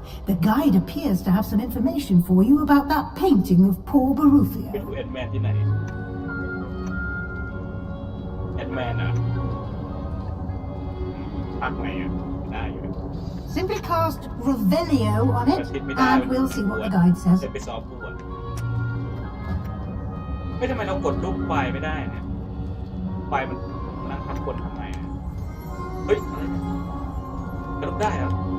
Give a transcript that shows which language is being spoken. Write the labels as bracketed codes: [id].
[en] The guide appears to have some information for you about that painting of poor Barufio [th] ไปดูแอนแมนที่ไหนแอนแมนอ่ะภาคไหนอ่ะได้อยู่ [en] Simply cast Revelio on it and we'll see what the guide says [th] ไปซ้อมพูด ไม่ทำไมเรากดรูปไฟไม่ได้เนี่ยไฟมันนั่งทับกดทำไมเฮ้ยอะไรเนี่ยกระโดดได้เหรอ